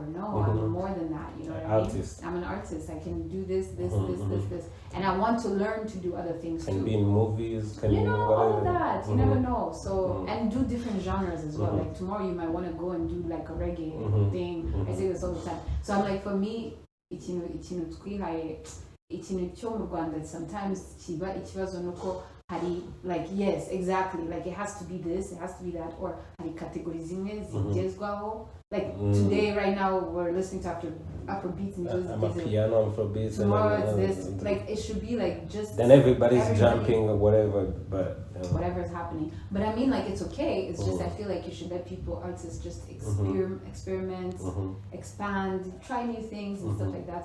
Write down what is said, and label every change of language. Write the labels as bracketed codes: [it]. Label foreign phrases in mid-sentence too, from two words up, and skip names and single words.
[en] No, I'm more than that, you know what I mean? I'm an artist. I can do this, and I want to learn to do other things too. Can be in movies, can you know, whatever. all of that. You never know. So and do different genres as well. Like tomorrow you might want to go and do like a reggae thing. I say this all the time. So I'm like, for me, [rw] ikintu twihaye, ikintu cyo mu Rwanda sometimes kiba ikibazo nuko hari, [en] like, yes, exactly, like it has to be this, it has to be that, or [rw] hari categories zimwe zigezwaho. [en] Like today, right now, we're listening to Afrobeats and I'm a piano Afrobeats. Tomorrow it's this. Like it should be like just. Then everybody's jumping or whatever, but whatever's happening. But I mean, like it's okay. It's just I feel like you should let people, artists, just experiment, expand, try new things and stuff like that.